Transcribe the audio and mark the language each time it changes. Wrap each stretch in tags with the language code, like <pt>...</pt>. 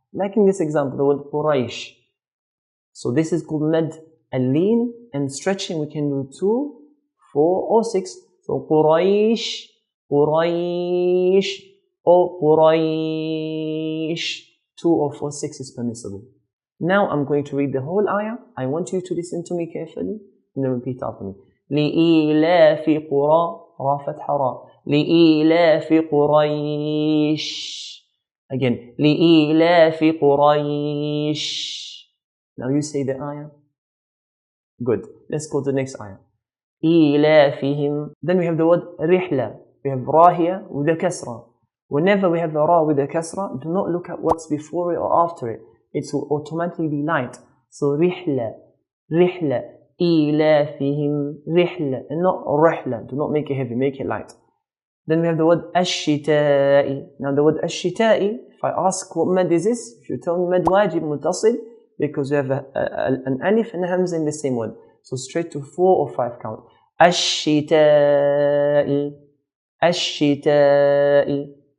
<en>Like in this example, the word Quraish. So this is called mad al-leen, and stretching we can do 2, 4 or 6. So Quraish, Quraish, or Quraish. 2 or 4, 6 is permissible. Now I'm going to read the whole ayah. I want you to listen to me carefully and then repeat after me.</en> <ar>لإيلاف قرى را فتح را لإيلاف قريش.</ar> <en>Again,</en> <ar>لإيلاف قريش.</ar> <en>Now you say the ayah. Good. Let's go to the next ayah.</en> <ar>إيلافهم.</ar> <en>Then we have the word رحلة. We have ra here with a kasra. Whenever we have a ra with a kasra, do not look at what's before it or after it. It will automatically be light.</en> <ar>So رحلة, رحلة, إيلافهم, رحلة,</ar> <en>and not</en> <ar>رحلة.</ar> <en>Do not make it heavy, make it light. Then we have the word الشتاء. Now the word الشتاء, if I ask what mad is this, if you tell me mad wajib mutasil, because we have an alif and a hamza in the same word. So straight to 4 or 5 count. الشتاء, الشتاء.</en>